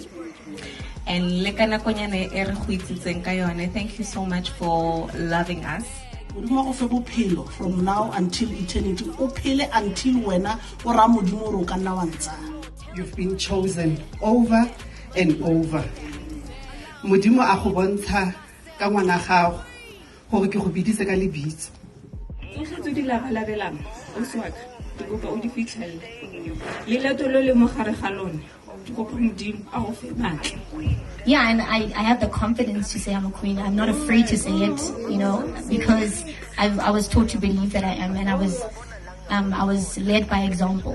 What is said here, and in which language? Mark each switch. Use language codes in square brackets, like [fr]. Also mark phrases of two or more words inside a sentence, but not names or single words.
[en] And thank you so much for loving us. From now until eternity, until when you've been chosen over and over. [tn] Modimo a go bontsha ka ngwana gago gore ke go bidise ka lebitso. [en] Yeah, and I have the confidence to say I'm a queen. I'm not afraid to say it, you know, because I was taught to believe that I am, and I was led by example.